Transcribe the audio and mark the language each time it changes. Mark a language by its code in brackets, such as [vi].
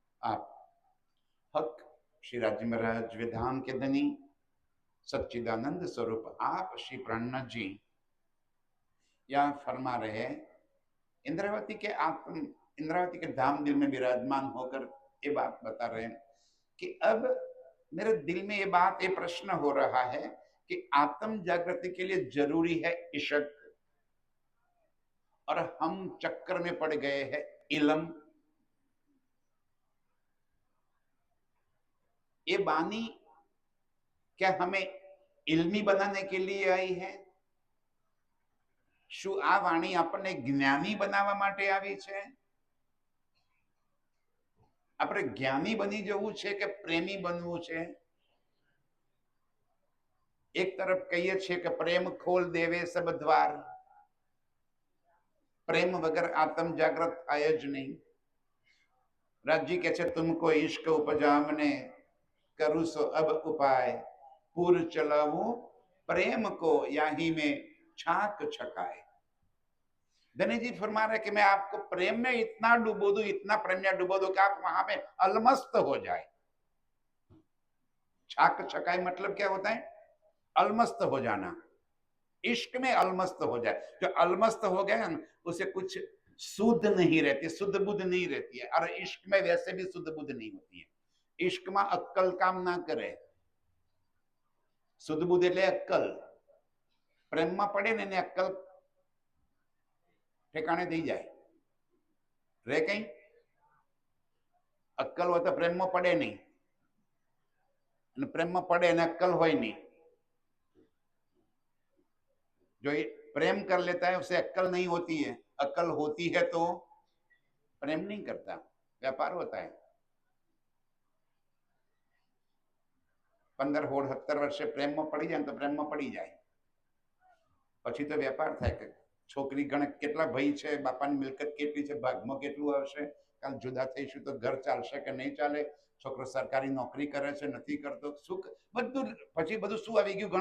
[hi] आप हक श्री राजी महाराज विधान के धनी सच्चिदानंद स्वरूप आप श्री प्राणनाथ जी यहाँ फरमा रहे, इंद्रावती के आत्म, इंद्रावती के धाम दिल में विराजमान होकर ये बात बता रहे हैं कि अब मेरे दिल में ये बात, ये प्रश्न हो रहा है कि आत्म जागृति के लिए जरूरी है इश्क, और हम चक्कर में पड़ गए हैं इलम। ये बानी क्या हमें इल्मी बनाने के लिए आई है? [gu] શું આ વાણી આપણને જ્ઞાની બનાવવા માટે આવી છે? આપણે જ્ઞાની બની જવું છે કે પ્રેમી બનવું છે? એક તરફ કહીએ છીએ કે [hi] પ્રેમ ખોલ દેવે સબ દ્વાર, [gu] પ્રેમ વગર આત્મ જાગૃત થાય જ નહીં. રાજજી કહે છે [hi] તુમકો ઈશ્ક ઉપજામને કરું સો અબ ઉપાય, પૂર ચલાવું प्रेम को याही में छाक छकाए. धनी जी फरमा रहे कि मैं आपको प्रेम में इतना डुबो दूं, इतना प्रेम में डुबो दूं कि आप वहां पे अलमस्त हो जाए. छाक छकाए मतलब क्या होता है? अलमस्त हो जाना. इश्क में अलमस्त हो जाए. जो अलमस्त हो गया ना उसे कुछ शुद्ध नहीं रहती, शुद्ध बुद्ध नहीं रहती है. और इश्क में वैसे भी शुद्ध बुद्ध नहीं होती है. इश्क में अक्कल काम ना करे. [gu] શુદ્ધ બુદ્ધ એટલે અક્કલ. પ્રેમમાં પડે ને એને અક્કલ ઠેકાણે થઈ જાય. રે કઈ અક્કલ હોય તો પ્રેમમાં પડે નહીં, અને પ્રેમમાં પડે એને अक्कल હોય नहीं. [hi] जो प्रेम कर लेता है उसे अक्कल नहीं होती है. अक्कल होती है तो प्रेम नहीं करता, व्यापार होता है. [gu] 15-17 વર્ષે પ્રેમમાં પડી જાય તો પ્રેમમાં પડી જાય, પછી તો વેપાર થાય કે છોકરી ગણે કેટલા ભાઈ છે, બાપાની મિલકત કેટલી છે, ભાગમાં કેટલું આવશે, કાલ જુદા થઈશું તો ઘર ચાલશે કે નહીં ચાલે, છોકરો સરકારી નોકરી કરે છે નથી કરતો, શું બધું પછી બધું શું આવી ગયું?